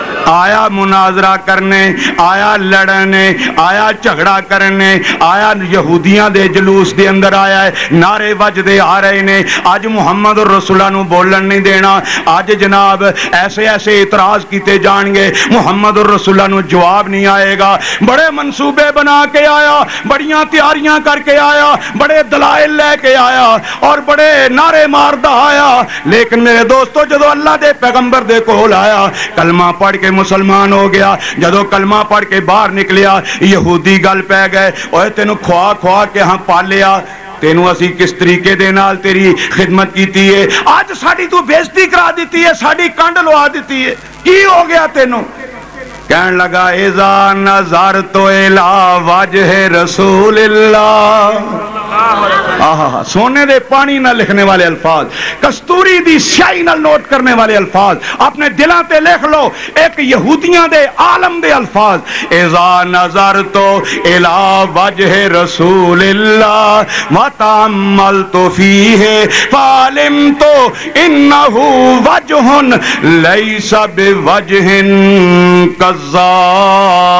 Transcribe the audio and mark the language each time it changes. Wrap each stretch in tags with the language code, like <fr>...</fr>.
<pa>آیا مناظرہ کرنے, آیا لڑنے, آیا جھگڑا کرنے, آیا یہودیاں دے جلوس دے اندر آیا ہے, نعرے وجدے آ رہے نے. آج محمد الرسول اللہ نو بولن نہیں دینا. آج جناب ایسے ایسے اعتراض کیتے جان گے, محمد الرسول اللہ نو جواب نہیں آئے گا. بڑے منصوبے بنا کے آیا, بڑیاں تیاریاں کر کے آیا, بڑے دلائل لے کے آیا اور بڑے نعرے ماردا آیا. لیکن میرے دوستو جدو اللہ دے پیغمبر دے کول آیا, کلمہ پڑھ کے مسلمان ہو گیا. جدو کلمہ پڑھ کے باہر نکلیا, یہودی گل پہ گئے, اوے تینو کھوا کھوا کے ہاں پالیا, تینو اسی کس طریقے دے نال تیری خدمت کیتی ہے, آج ساڑی تو بےزتی کرا دیتی ہے, ساڑی کنڈ لوا دیتی ہے, کی ہو گیا تینو؟ کہنے لگا</pa> <ar>اذا نظرت الی وجہ رسول اللہ.</ar> <pa>سونے دے پانی نہ لکھنے والے الفاظ, کستوری دی سیاہی نہ نوٹ کرنے والے الفاظ اپنے دلاں تے لکھ لو. ایک یہودیاں دے عالم دے الفاظ,</pa> <ar>اذا نظرت الی وجہ رسول اللہ وتأملت فیہ فعلمت انہ وجہ لیس بوجہ کذاب.</ar>